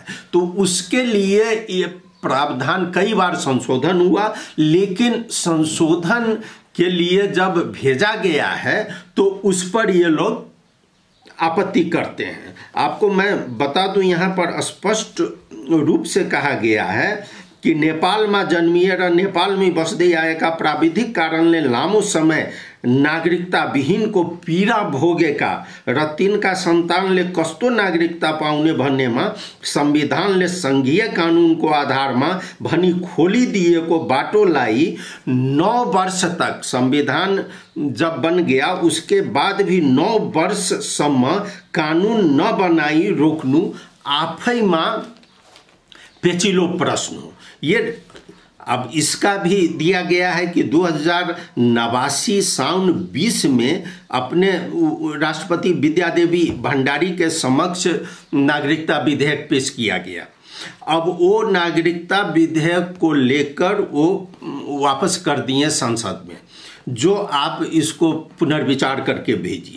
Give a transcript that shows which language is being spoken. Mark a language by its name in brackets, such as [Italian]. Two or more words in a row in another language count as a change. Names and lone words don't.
[Hindi] तो उसके लिए ये प्रावधान कई बार संशोधन हुआ, लेकिन संशोधन के लिए जब भेजा गया है तो उस पर ये लोग आपत्ति करते हैं। आपको मैं बता दूं, यहाँ पर स्पष्ट रूप से कहा गया है कि नेपाल में [Nepali] जन्मिएर नेपाल में बस्दै आएका प्राविधिक कारणले लामो समय नागरिकता विहीन को पीडा भोगेका र तिनका सन्तानले कस्तो नागरिकता पाउने भन्नेमा संविधानले संघीय कानूनको आधारमा भनी खोलिदिएको बाटोलाई 9 [Hindi] वर्ष तक, संविधान जब बन गया उसके बाद भी [Nepali] 9 वर्षसम्म कानून न बनाई रोक्नु आफैमा पेचिलो प्रश्न हो। [Hindi] ये अब इसका भी दिया गया है कि 2089 साउन 20 में अपने राष्ट्रपति विद्यादेवी भंडारी के समक्ष नागरिकता विधेयक पेश किया गया। अब वो नागरिकता विधेयक को लेकर वो वापस कर दिए संसद में, जो आप इसको पुनर्विचार करके भेजिए।